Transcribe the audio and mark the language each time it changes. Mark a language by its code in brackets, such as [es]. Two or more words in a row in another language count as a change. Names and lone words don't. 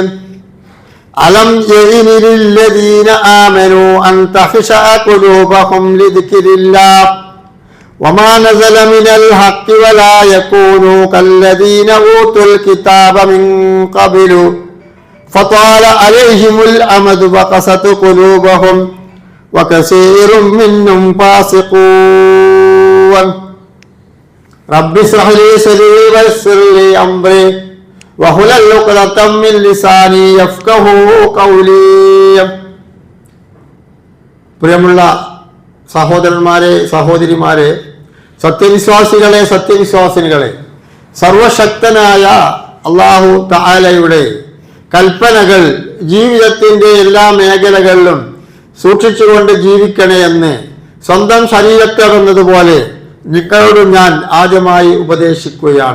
[ar] ألم يئن للذين آمنوا أن تخشع قلوبهم لذكر الله وما نزل من الحق ولا يكونوا كالذين أوتوا الكتاب من قبل فطال عليهم الأمد فقست قلوبهم وكثير منهم فاسقون. رب اشرح لي صدري ويسر لي أمري واحلل عقدة من لساني يفقهوا قولي. [ml] പ്രിയമുള്ള സഹോദരന്മാരെ, സഹോദരിമാരെ, സത്യവിശ്വാസികളെ, സത്യവിശ്വാസിനികളെ, സർവശക്തനായ അല്ലാഹു തആലയുടെ കൽപ്പനകൾ ജീവിതത്തിൻ്റെ എല്ലാ മേഖലകളിലും സൂക്ഷിച്ചുകൊണ്ട് ജീവിക്കണേ എന്ന് സ്വന്തം ശരീരത്തെന്നതുപോലെ നിങ്ങളോട് ഞാൻ ആദ്യമായി ഉപദേശിക്കുകയാണ്.